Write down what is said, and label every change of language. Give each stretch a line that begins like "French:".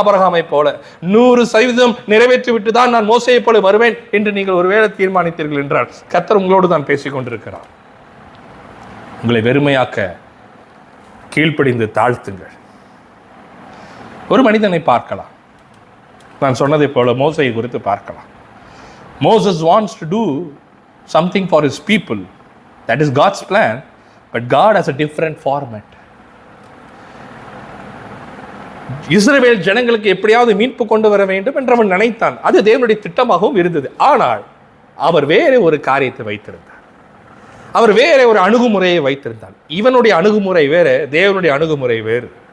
Tamil: ஆபிரகாமை போல 100% நிறைவேற்றி விட்டுதான் நான் மோசேயை போல வருவேன் என்று நீங்கள் ஒருவேளை தீர்மானித்தீர்கள் என்றால் கர்த்தர் உங்களோடு தான் பேசிக் கொண்டிருக்கிறார். உங்களை வெறுமையாக்க கீழ்ப்படிந்து தாழ்த்துங்கள். ஒரு மனிதனை பார்க்கலாம். நான் சொன்னதை போல மோசேயை குறித்து பார்க்கலாம்.
English: Moses wants to do something for his people. That is God's plan, but God has a different format.
Tamil: இஸ்ரவேல் ஜனங்களுக்கு எப்படியாவது மீட்பு கொண்டு வர வேண்டும் என்று அவன் நினைத்தான். அது தேவனுடைய திட்டமாகவும் இருந்தது. ஆனால் அவர் வேற ஒரு காரியத்தை வைத்திருந்தார். அவர் வேற ஒரு அணுகுமுறையை வைத்திருந்தார். இவனுடைய அணுகுமுறை வேற, தேவனுடைய அணுகுமுறை வேறு.